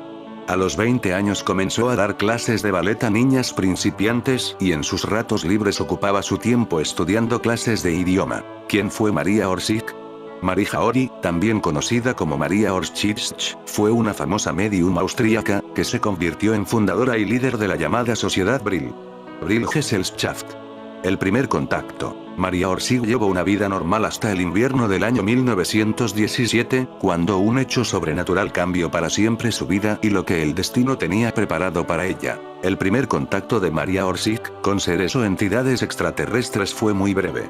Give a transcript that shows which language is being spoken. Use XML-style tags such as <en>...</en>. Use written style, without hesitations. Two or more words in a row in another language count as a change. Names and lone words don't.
<es>A los 20 años comenzó a dar clases de ballet a niñas principiantes, y en sus ratos libres ocupaba su tiempo estudiando clases de idioma. ¿Quién fue María Orsic? Marija Ori, también conocida como María Orsic, fue una famosa medium austríaca, que se convirtió en fundadora y líder de la llamada Sociedad Brill. Brill-Gesellschaft. El primer contacto. María Orsic llevó una vida normal hasta el invierno del año 1917, cuando un hecho sobrenatural cambió para siempre su vida y lo que el destino tenía preparado para ella. El primer contacto de María Orsic con seres o entidades extraterrestres fue muy breve.</es>